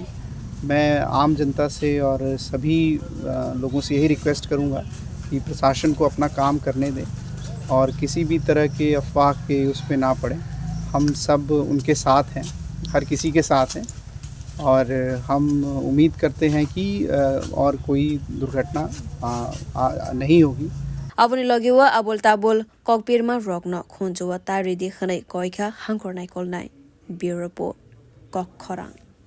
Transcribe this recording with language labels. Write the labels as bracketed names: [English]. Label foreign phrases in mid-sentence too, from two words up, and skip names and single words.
[Hindi] मैं आम जनता से और सभी लोगों से यही रिक्वेस्ट करूंगा कि प्रशासन को अपना काम करने दें और किसी भी तरह के अफवाह के उस पर ना पड़े। हम सब उनके साथ हैं, हर किसी के साथ हैं और हम उम्मीद करते हैं कि और कोई दुर्घटना नहीं होगी। [Kok Borok] Aboni logewa abol tabol kokpirma rokno khunjuwa tari di khanai koika hangkor naikol nai Bureau Report Kokkhorang